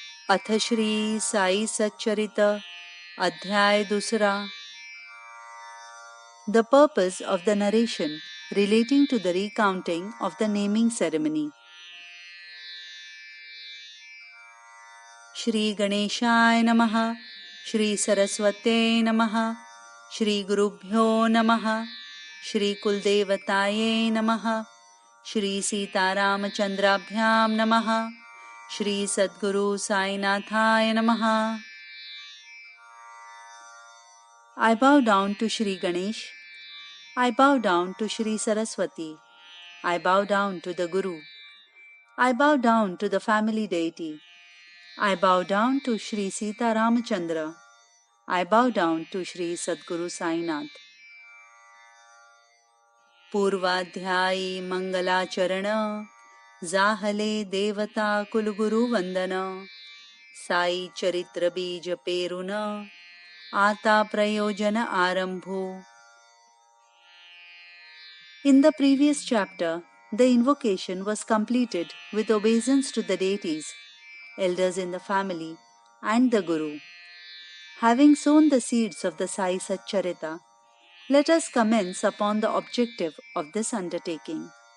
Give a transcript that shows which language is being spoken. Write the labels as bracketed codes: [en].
[mr] अथ श्री साई सच्चरित अध्याय 2. [en] The purpose of the narration relating to the recounting of the naming ceremony. [sa] Shri गणेशाय नमः, श्री सरस्वत्यै नमः, श्री गुरुभ्यो नमः, श्री कुलदेवताये नमः, श्री सीतारामचंद्राभ्यां नमः, श्री सद्गुरु साईनाथाय नमः. [en] I bow down to Shri Ganesh. I bow down to Shri Saraswati. I bow down to the Guru. I bow down to the family deity. I bow down to Shri Sita Ramachandra. I bow down to Shri Sadguru Sainath. [mr] पूर्वाध्यायी मंगलाचरण जाहले देवता कुलगुरु वंदन साई चरित्र बीज पेरुन आता प्रयोजन आरंभो. [en] In the previous chapter, the invocation was completed with obeisance to the deities, elders in the family, and the Guru. Having sown the seeds of the Sai Satcharita, let us commence upon the objective of this undertaking.